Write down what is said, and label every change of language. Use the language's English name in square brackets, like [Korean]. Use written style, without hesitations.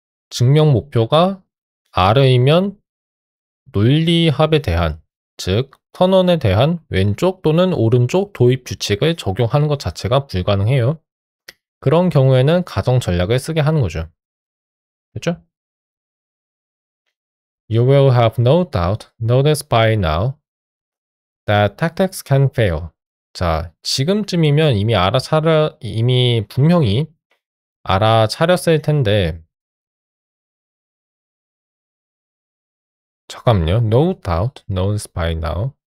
[Korean] 증명 목표가 R이면 논리합에 대한, 즉 선언에 대한 왼쪽 또는 오른쪽 도입 규칙을 적용하는 것 자체가 불가능해요. 그런 경우에는 가정 전략을 쓰게 하는 거죠. 됐죠? [English] You will have no doubt noticed by now that tactics can fail. [Korean] 자, 지금쯤이면 이미 분명히 알아차렸을 텐데, 잠깐만요. [English] No doubt noticed by now.